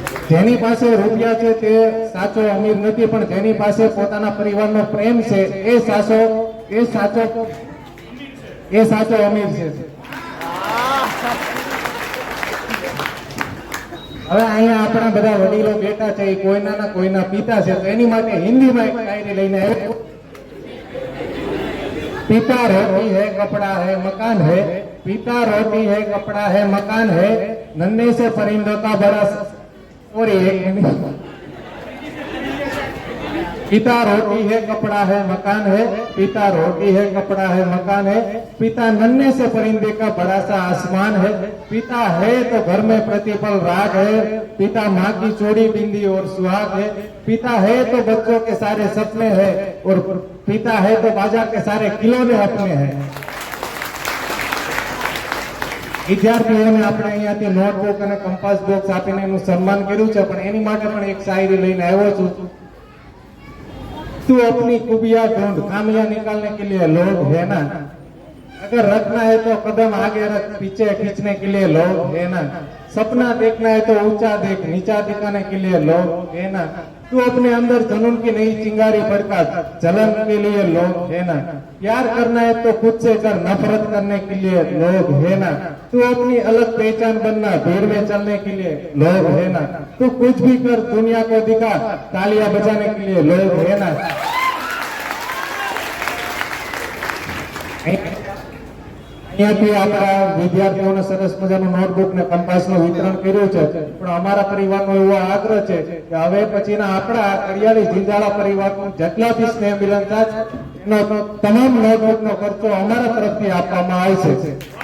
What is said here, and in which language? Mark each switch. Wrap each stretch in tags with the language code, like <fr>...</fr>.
<gu>જેની પાસે રૂપિયા છે તે સાચો અમીર નથી, પણ જેની પાસે પોતાના પરિવારનો પ્રેમ છે એ સાચો અમીર છે. હવે અહીંયા આપણા બધા વડીલો બેઠા છે, એ કોઈના કોઈના પિતા છે, તો એની માટે હિન્દીમાં એક શાયરી લઈને આવ્યો.</gu> <hi>पिता रोटी है कपड़ा है मकान है, पिता रोटी है कपड़ा है मकान है, नन्हे से परिंदों का बड़ा और पिता रोटी है कपड़ा है मकान है, पिता रोटी है कपड़ा है मकान है, पिता नन्हे से परिंदे का बड़ा सा आसमान है, पिता है तो घर में प्रतिपल राग है, पिता माँ की चोरी बिंदी और सुहाग है, पिता है तो बच्चों के सारे सपने हैं और पिता है तो बाजार के सारे खिलौने अपने हैं.</hi> <gu>વિદ્યાર્થીઓને આપણે અહીંયાથી નોટબુક અને કંપાસ બોક્સ આપીને એનું સન્માન કર્યું છે, પણ એની માટે પણ એક શાયરી લઈને આવ્યો છું.</gu> <hi>तू अपनी खूबियां ढूंढ, खामियां निकालने के लिए लोग है ना, अगर रखना है तो कदम आगे रख, पीछे खींचने के लिए लोग है ना, सपना देखना है तो ऊंचा देख, नीचा दिखाने के लिए लोग है ना, तू अपने अंदर जुनून की नई चिंगारी भड़का, जलन के लिए लोग है ना, प्यार करना है तो खुद से कर, नफरत करने के लिए लोग है ना, तू अपनी अलग पहचान बनना, भीड़ में चलने के लिए लोग है ना, तू कुछ भी कर दुनिया को दिखा, तालियां बजाने के लिए लोग है ना.</hi> <gu>અહીંયાથી આપણા વિદ્યાર્થીઓને સરસ મજાનું નોટબુક ને કંપાસનું વિતરણ કર્યું છે, પણ અમારા પરિવારનો એવો આગ્રહ છે કે હવે પછીના આપણા કડિયાળી જિંજાળા પરિવારનું જેટલા બી સ્નેહ મિલન થાય એનો તમામ નોટબુકનો ખર્ચો અમારા તરફથી આપવામાં આવશે.</gu>